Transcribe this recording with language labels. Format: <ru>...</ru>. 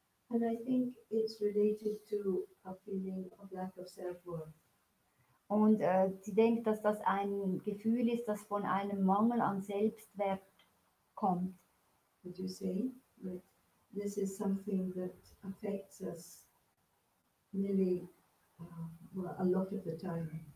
<en>And I think it's related to a feeling of lack of self-worth.</en> <de>Und sie denkt, dass das ein Gefühl ist, das von einem Mangel an Selbstwert kommt.</de> <en>Would you say that this is something that affects us nearly well, a lot of the time?</en>